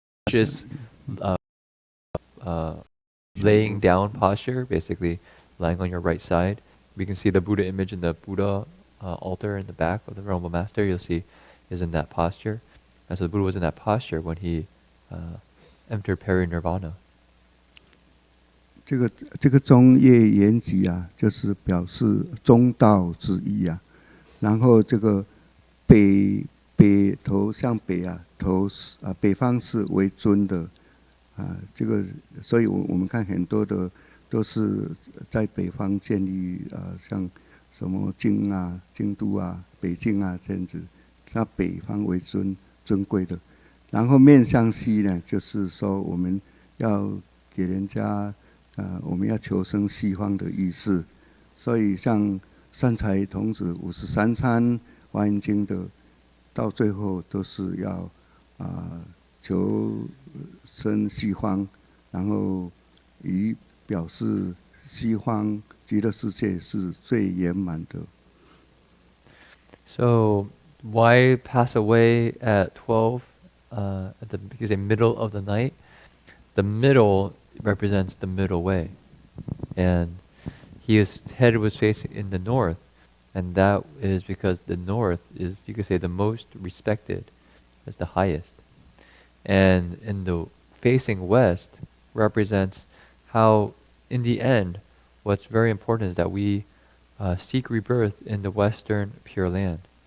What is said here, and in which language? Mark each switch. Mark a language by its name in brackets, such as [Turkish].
[English] Just laying down posture, basically lying on your right side. We can see the Buddha image in the Buddha altar in the back of the Venerable Master. You'll see is in that posture, and so the Buddha was in that posture when he entered peri-Nirvana. [Chinese] 这个中夜圆寂就是表示中道之意然后这个北头向北头北方是为尊的这个所以我们看很多的都是在北方建立像什么京都北京这样子，那北方为尊贵的。然后面向西呢，就是说我们要给人家我们要求生西方的意思。所以像善财童子53参华严经的，到最后都是要求生西方，然后以表示西方极乐世界是最圆满的。 [English] So why pass away at 12 at the middle of the night? The middle represents the middle way, and his head was facing in the north, and that is because the north is, you could say, the most respected, as the highest, and in the facing west represents how, in the end, what's very important is that we seek rebirth in the Western Pure Land.